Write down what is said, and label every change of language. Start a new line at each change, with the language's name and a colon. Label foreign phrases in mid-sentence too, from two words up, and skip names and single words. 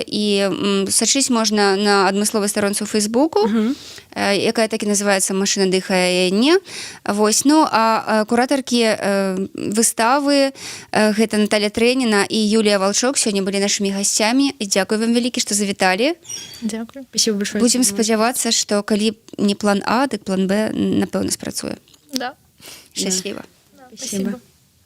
Belarusian: І сачыць можна на адмысловай старонцы ў Фейсбуку, якая так і называецца «Машына дыхае не». Вось, ну, а куратаркі выставы гэта Наталья Трэніна і Юлія Валчок сёння былі нашымі гасцямі. І дзякую вам вялікі, што завіталі. Дзякую.
Russian: Спасибо большое.
Belarusian: Будзем спадзявацца, што калі не план А, дык план Б, напэўна, спрацуе.
Russian: Да. Счастливо. Спасибо.